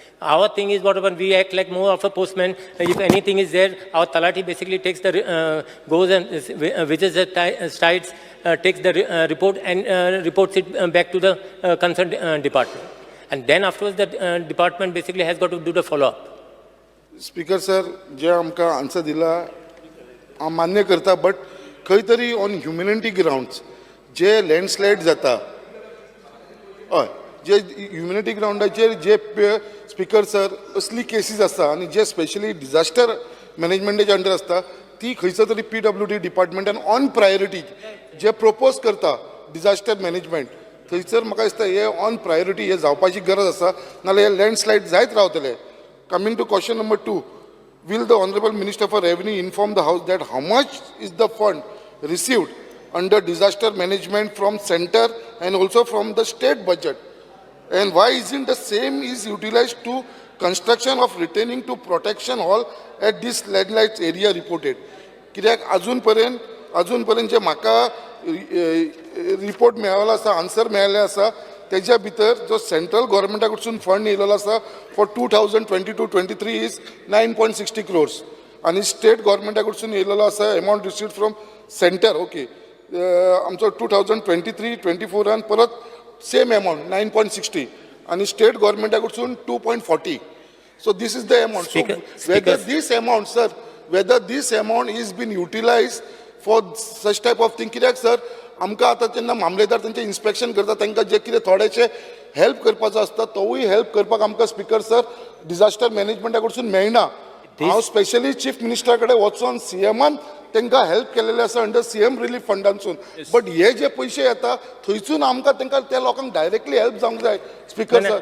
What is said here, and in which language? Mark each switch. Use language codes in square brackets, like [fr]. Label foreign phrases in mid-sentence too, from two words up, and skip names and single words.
[en] Our thing is whatever, we act like more of a postman. If anything is there, our talati basically takes the, goes and visits the sites, takes the report and reports it back to the concerned department. And then afterwards the department basically has got to do the follow-up. Speaker sir, [kok] जे आमकां आन्सर दिला हांव मान्य करता, बट खंय तरी [en] on humanity grounds [kok] जे लँडस्लायड जाता, हय, जे ह्युमॅनिटी ग्राउंडाचेर जे [en] speaker sir [kok] असली केसीस आसता आणि जे स्पेशली डिजास्टर मॅनेजमेंटाच्या अंडर आसता, ती खंयचो तरी PWD डिपार्टमेंटान [en] on priority [kok] जे प्रपोज करता [en] disaster management, [kok] थंयसर म्हाका दिसता हे [en] on priority [kok] हे जावपाची गरज आसा, नाल्यार हे लँडस्लायड जायत रावतले. [en] coming to question number 2, will the Honorable Minister for Revenue inform the House that how much is the fund received under disaster management from center and also from the state budget, and why isn't the same is utilized to construction of retaining to protection hall at this landslide area reported? [kok] कित्याक अजून जे म्हाका रिपोर्ट मेळ्ळो आसा, आन्सर मेळ्ळे आसा, तेज्या भितर जो सेंट्रल गव्हर्मेंटा कडसून फंड येयलेलो आसा [en] for 2022-23 is 9.60 crores [kok] आणि स्टेट गव्हर्मेंटा कडसून येयलेलो आसा [en] amount received from centre. [kok] ओके, आमचो 2023-24 परत [en] same amount [kok] 9.60 आणि स्टेट गव्हर्मेंटा कडसून 2.40. [en] So this is the amount. So whether this amount is been utilized for such type of thing, [kok] कित्याक सर आमकां आतां जेन्ना मामलेदार तांचें इन्स्पेक्शन करता तांकां जे कितें थोडेशे हेल्प करपाचो आसता, तोवूय हेल्प करपाक आमकां [en] speaker sir [kok] डिजास्टर मॅनेजमेंटा कडसून मेळना. हांव स्पेशली चीफ मिनिस्टरा कडेन वचून CMन तांकां हेल्प केलेले आसा [en] under CM relief [kok] फंडांसून, बट हे जे पयशे येता थंयसून आमकां तांकां त्या लोकांक [en] directly help [kok] जावंक जाय [en] speaker sir.